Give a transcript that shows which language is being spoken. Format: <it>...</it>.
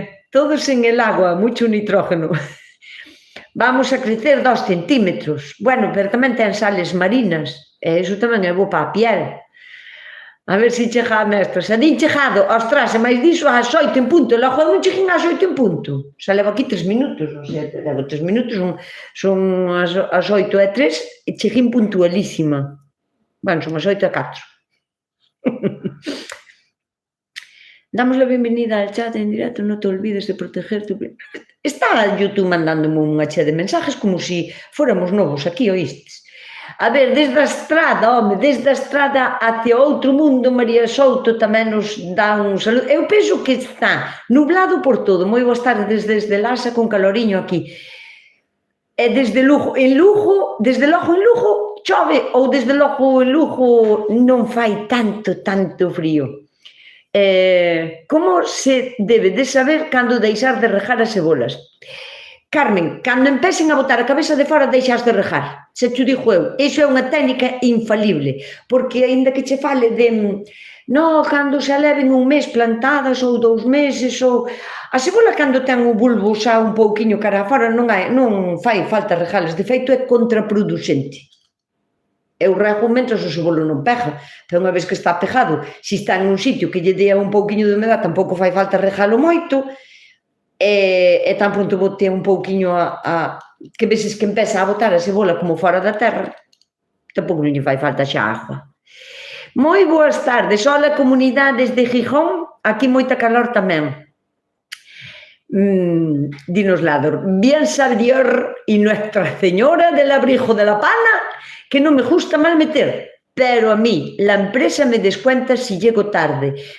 <es>Todos en el agua, mucho nitrógeno. Vamos a crecer 2 centímetros.</es> <gl>Bueno, pero tamén ten sales marinas, e iso tamén é bo para a piel. A ver se chega a mestra. Se din chegado, ostras, e máis diso ás 8 en punto, logo non cheguin ás 8 en punto. Xa levo aquí 3 minutos, o sea, levo 3 minutos, son as 8:03 e cheguin puntualísima. Bueno, son as 8:04.</gl> <es>Damos la bienvenida al chat en directo, no te olvides de proteger tu...</es> <gl>Está YouTube mandándome unha chea de mensajes como se fóramos novos aquí, oístes. A ver, desde a estrada, home, desde a estrada hacia outro mundo, María Souto tamén nos dá un saludo. Eu penso que está nublado por todo. Moi boas tardes desde Lasa con caloriño aquí. E desde Lugo, desde logo en Lugo chove, ou desde logo en Lugo non fai tanto frío. Como se debe de saber cando deixar de regar as cebolas? Carmen, cando empecen a botar a cabeza de fora deixas de regar, se te digo eu, iso é unha técnica infalible, porque aínda que che fale de cando se leven un mes plantadas ou 2 meses, ou a cebola cando ten o bulbo xa un pouquiño cara a fora non fai falta regalas, de feito é contraproducente. Eu rego mentre o cebolo non pega, pero unha vez que está pegado, se está en un sitio que lle dea un pouquiño de humedad, tampouco fai falta regalo moito, e tan pronto bote un pouquiño que veces que empeza a botar a cebola como fora da terra, tampouco non lle fai falta xa agua. Moi boas tardes, hola comunidades de Gijón, aquí moita calor tamén.</gl> <es>dinos Lador, bien sabe Dios y Nuestra Señora del Abrigo de la Pana que non me gusta mal meter, pero a mí la empresa me descuenta si llego tarde.</es>